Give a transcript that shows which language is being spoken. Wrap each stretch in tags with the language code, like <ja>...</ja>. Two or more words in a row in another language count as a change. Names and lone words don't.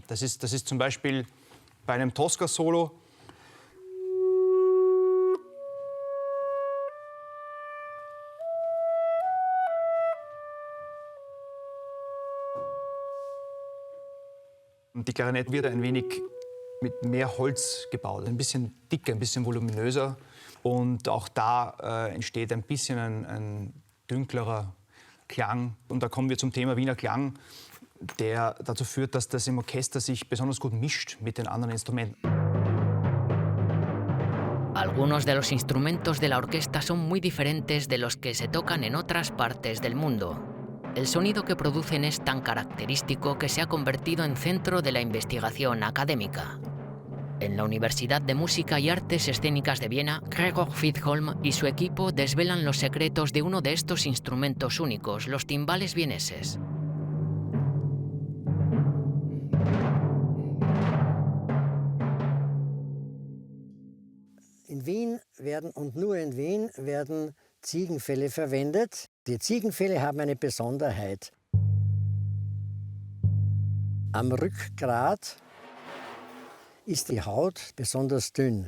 <de>Das ist zum Beispiel bei einem Tosca-Solo. Die Klarinette wird ein wenig mit mehr Holz gebaut, ein bisschen dicker, ein bisschen voluminöser. Und auch da entsteht ein bisschen ein dünklerer Klang. Und da kommen wir zum Thema Wiener Klang, der dazu führt, dass das im Orchester sich besonders gut mischt mit den anderen Instrumenten.</de> <es>Algunos de los instrumentos de la orquesta son muy diferentes de los que se tocan en otras partes del mundo. El sonido que producen es tan característico que se ha convertido en centro de la investigación académica. En la Universidad de Música y Artes Escénicas de Viena, Gregor Fitzholm y su equipo desvelan los secretos de uno de estos instrumentos únicos, los timbales vieneses.</es> <de>In Wien werden, und nur in Wien, werden Ziegenfelle verwendet. Die Ziegenfelle haben eine Besonderheit. Am Rückgrat ist die Haut besonders dünn.</de>